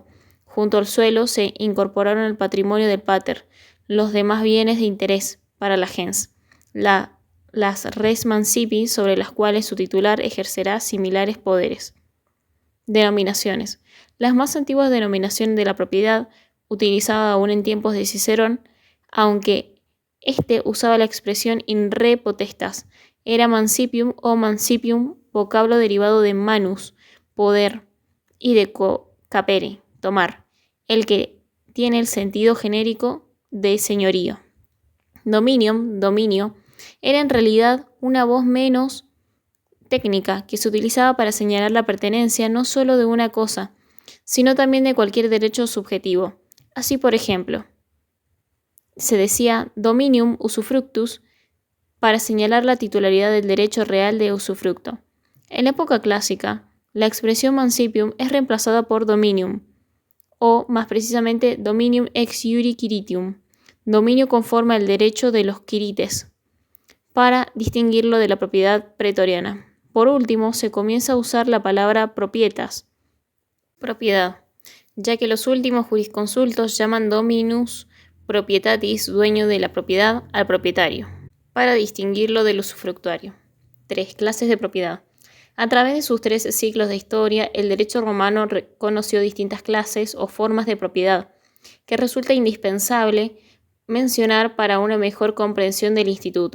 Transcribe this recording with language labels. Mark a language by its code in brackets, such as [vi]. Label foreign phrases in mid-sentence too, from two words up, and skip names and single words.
[es] Junto al suelo se incorporaron al patrimonio del pater los demás bienes de interés para la gens, las [la] res mancipi, [es] sobre las cuales su titular ejercerá similares poderes. Denominaciones. Las más antiguas denominaciones de la propiedad, utilizada aún en tiempos de Cicerón, aunque éste usaba la expresión [la] in re potestas, [es] era mancipium o mancipium, vocablo derivado de manus, poder, y de capere, tomar, el que tiene el sentido genérico de señorío. Dominium, dominio, era en realidad una voz menos técnica que se utilizaba para señalar la pertenencia no solo de una cosa, sino también de cualquier derecho subjetivo. Así, por ejemplo, se decía [la] dominium usufructus [es] para señalar la titularidad del derecho real de usufructo. En la época clásica, la expresión mancipium es reemplazada por dominium, o más precisamente [la] dominium ex iure quiritium, [es] dominio conforme al derecho de los quirites, para distinguirlo de la propiedad pretoriana. Por último, se comienza a usar la palabra propietas, propiedad, ya que los últimos jurisconsultos llaman [la] dominus proprietatis, [es] dueño de la propiedad, al propietario, para distinguirlo del usufructuario. 3 clases de propiedad. A través de sus 13 siglos de historia, el derecho romano reconoció distintas clases o formas de propiedad, que resulta indispensable mencionar para una mejor comprensión del instituto.